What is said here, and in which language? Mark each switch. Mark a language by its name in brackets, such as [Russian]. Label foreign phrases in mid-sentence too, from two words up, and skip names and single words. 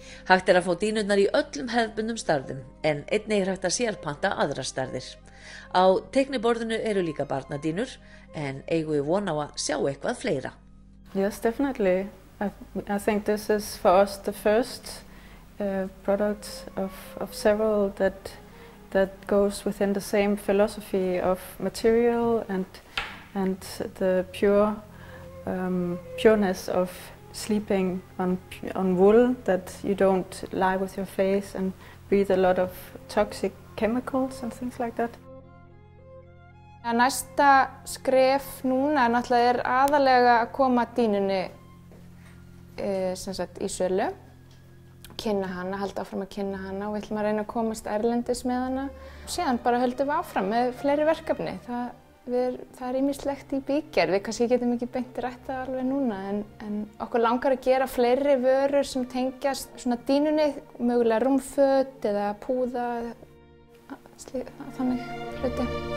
[Icelandic] Hægt að fá dýnurnar í öllum hefðbundnum stærðum, en einnig hægt að sérpanta aðrar stærðir. Á teikniborðinu líka barnadýnur, en eigum við von á að sjá eitthvað fleira. [English] Yes, definitely. I think this is for us the first product of several that goes within the same philosophy of material and the pureness of sleeping on wool, that you don't lie with your face and breathe a lot of toxic chemicals and things like that. [Icelandic] Næsta skref núna náttúrulega aðalega að koma dýnunni í sölu, kynna hana, halda áfram að kynna hana og við ætlum að reyna að komast erlendis með hana. Síðan bara höldum við áfram með fleiri verkefni. Það ýmislegt í bígerð, við kannski getum ekki beint rætt það alveg núna en okkur langar að gera fleiri vörur sem tengjast svona dýnunni, mögulega rúmföt eða púða, þannig hluti.